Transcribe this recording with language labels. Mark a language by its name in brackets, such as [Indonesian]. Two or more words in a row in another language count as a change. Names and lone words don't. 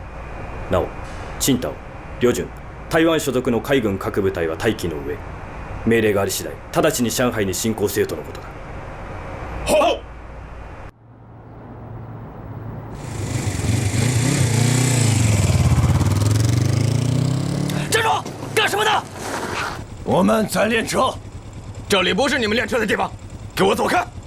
[Japanese] なお、青島、旅順、台湾所属の海軍各部隊は待機の上、命令があり次第、直ちに上海に進行せよとのことだ。 [Chinese] 好。站住！干什么呢？我们在练车。这里不是你们练车的地方，给我走开！